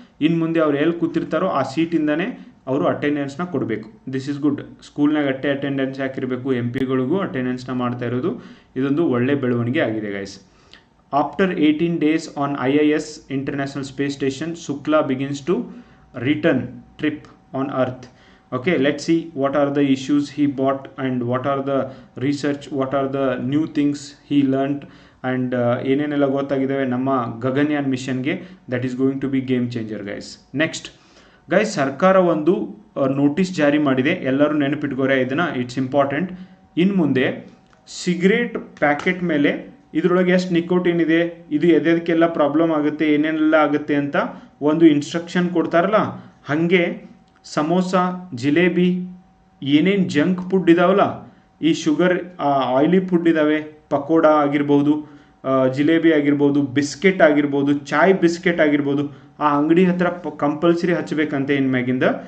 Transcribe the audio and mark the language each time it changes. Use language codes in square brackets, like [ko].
[kn] ಇನ್ನು ಮುಂದೆ ಅವ್ರು ಎಲ್ಲಿ ಕೂತಿರ್ತಾರೋ ಆ ಸೀಟಿಂದನೇ ಅವರು ಅಟೆಂಡೆನ್ಸ್ನ ಕೊಡಬೇಕು. [en] This is good. [kn] ಸ್ಕೂಲ್ನಾಗ attendance ಹಾಕಿರಬೇಕು, MP ಗಳಿಗೂ ಅಟೆಂಡೆನ್ಸ್ನ ಮಾಡ್ತಾ ಇರೋದು ಇದೊಂದು ಒಳ್ಳೆ ಬೆಳವಣಿಗೆ ಆಗಿದೆ guys. [en] After 18 days on IIS international space station, Shukla begins to return trip on earth. Okay, let's see what are the issues he bought and what are the research, what are the new things he learned and [kn] ಏನೇನೆಲ್ಲ ಗೊತ್ತಾಗಿದ್ದಾವೆ ನಮ್ಮ ಗಗನಯಾನ್ ಮಿಷನ್ಗೆ. [en] That is going to be game changer guys. [kn] Next guys, ಸರ್ಕಾರ ಒಂದು notice ಜಾರಿ ಮಾಡಿದೆ, ಎಲ್ಲರೂ ನೆನಪಿಟ್ಕೋರೆ ಇದನ್ನು, [en] It's important. [kn] ಇನ್ನು ಮುಂದೆ ಸಿಗರೇಟ್ ಪ್ಯಾಕೆಟ್ ಮೇಲೆ ಇದರೊಳಗೆ ಎಷ್ಟು ನಿಕೋಟಿನ್ ಇದೆ, ಇದು ಎದೆದಕ್ಕೆಲ್ಲ ಪ್ರಾಬ್ಲಮ್ ಆಗುತ್ತೆ, ಏನೇನೆಲ್ಲ ಆಗುತ್ತೆ ಅಂತ ಒಂದು ಇನ್ಸ್ಟ್ರಕ್ಷನ್ ಕೊಡ್ತಾರಲ್ಲ, ಹಾಗೆ ಸಮೋಸ, ಜಿಲೇಬಿ, ಏನೇನು ಜಂಕ್ ಫುಡ್ ಇದಾವಲ್ಲ, ಈ ಶುಗರ್ ಆಯಿಲಿ ಫುಡ್ ಇದ್ದಾವೆ, ಪಕೋಡ ಆಗಿರ್ಬೋದು, ಜಿಲೇಬಿ ಆಗಿರ್ಬೋದು, ಬಿಸ್ಕೆಟ್ ಆಗಿರ್ಬೋದು, ಚಾಯ್ ಬಿಸ್ಕೆಟ್ ಆಗಿರ್ಬೋದು, ಆ ಅಂಗಡಿ ಹತ್ರ ಕಂಪಲ್ಸರಿ ಹಚ್ಚಬೇಕಂತೆ ಇನ್ಮ್ಯಾಗಿಂದ.